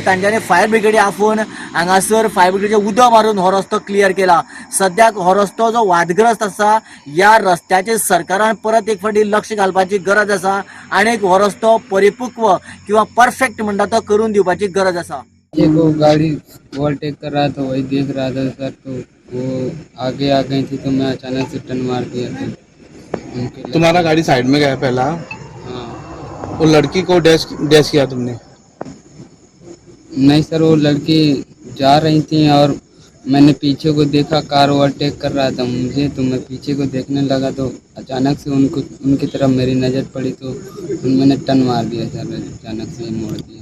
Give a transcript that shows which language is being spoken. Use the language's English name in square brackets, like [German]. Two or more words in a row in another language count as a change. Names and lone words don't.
[Konkani] तांच्यांनी [English] fire brigade [Konkani] आफोवन हांगासर फायर ब्रिगेडीचे उदक मारून हो रस्तो क्लियर केला. सद्याक हो रस्तो जो वादग्रस्त आसा ह्या रस्त्याचेर सरकारान परत एक फावटी लक्ष घालपाची गरज आसा आनीक हो रस्तो परिपक्व किंवा परफेक्ट म्हणटा तो करून दिवपाची गरज आसा. [Hindi] वो गाड़ी ओवरटेक कर रहा था, वही देख रहा था सर, तो वो आगे आ गई थी तो मैं अचानक से टर्न मार दिया था. तुम्हारा गाड़ी साइड में गया पहला? हाँ. वो लड़की को डैश किया तुमने? नहीं सर, वो लड़की जा रही थी और मैंने पीछे को देखा, कार ओवरटेक कर रहा था मुझे, तो मैं पीछे को देखने लगा तो अचानक से उनकी तरफ मेरी नज़र पड़ी तो मैंने टर्न मार दिया सर, अचानक से मोड़ दिया.